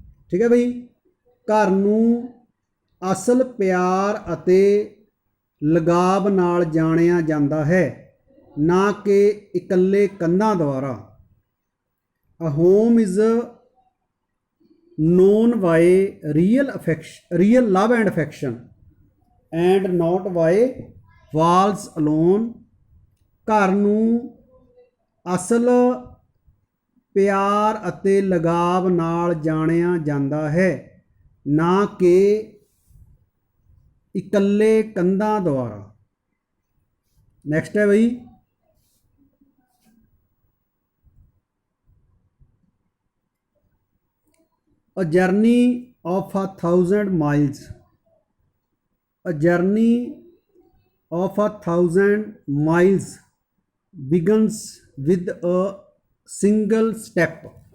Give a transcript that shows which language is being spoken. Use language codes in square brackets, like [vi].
[pa] ਠੀਕ ਹੈ ਬਈ, ਘਰ ਨੂੰ ਅਸਲ ਪਿਆਰ ਅਤੇ ਲਗਾਵ ਨਾਲ ਜਾਣਿਆ ਜਾਂਦਾ ਹੈ, ਨਾ ਕਿ ਇਕੱਲੇ ਕੰਧਾਂ ਦੁਆਰਾ। [en] A home is known by real love and affection and not by walls alone. [pa] ਘਰ ਨੂੰ ਅਸਲ ਪਿਆਰ ਅਤੇ ਲਗਾਵ ਨਾਲ ਜਾਣਿਆ ਜਾਂਦਾ ਹੈ, ਨਾ ਕਿ ਇਕੱਲੇ ਕੰਧਾਂ ਦੁਆਰਾ। ਨੈਕਸਟ ਹੈ ਬਈ, [en] a journey of 1,000 miles. A journey of 1,000 miles begins with a single step.